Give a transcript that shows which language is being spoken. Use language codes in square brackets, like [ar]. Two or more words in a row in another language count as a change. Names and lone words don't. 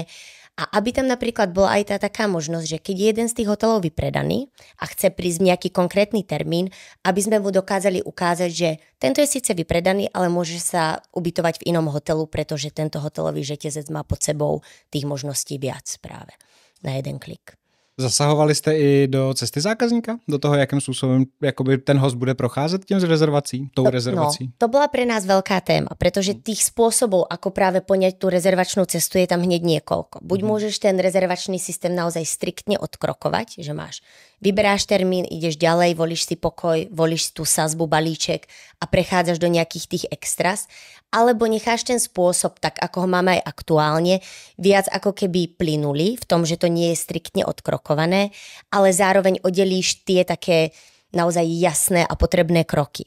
[sk] A aby tam napríklad bola aj tá taká možnosť, že keď je jeden z tých hotelov vypredaný a chce prísť nejaký konkrétny termín, aby sme mu dokázali ukázať, že tento je síce vypredaný, ale môže sa ubytovať v inom hotelu, pretože tento hotelový reťazec má pod sebou tých možností viac práve na jeden klik. [cs] Zasahovali jste i do cesty zákazníka? Do toho, jakým způsobem jakoby ten host bude procházet tím rezervací, tou rezervací? [sk] No, to bola pre nás veľká téma, pretože tých spôsobov, ako práve poňať tú rezervačnú cestu, je tam hneď niekoľko. Buď môžeš ten rezervačný systém naozaj striktne odkrokovať, že vyberáš termín, ideš ďalej, volíš si pokoj, volíš si tú sazbu, balíček a prechádzaš do nejakých tých extras, alebo necháš ten spôsob, tak ako ho máme aj aktuálne, viac ako keby plynulý v tom, že to nie je striktne odkrokované, ale zároveň oddelíš tie také naozaj jasné a potrebné kroky.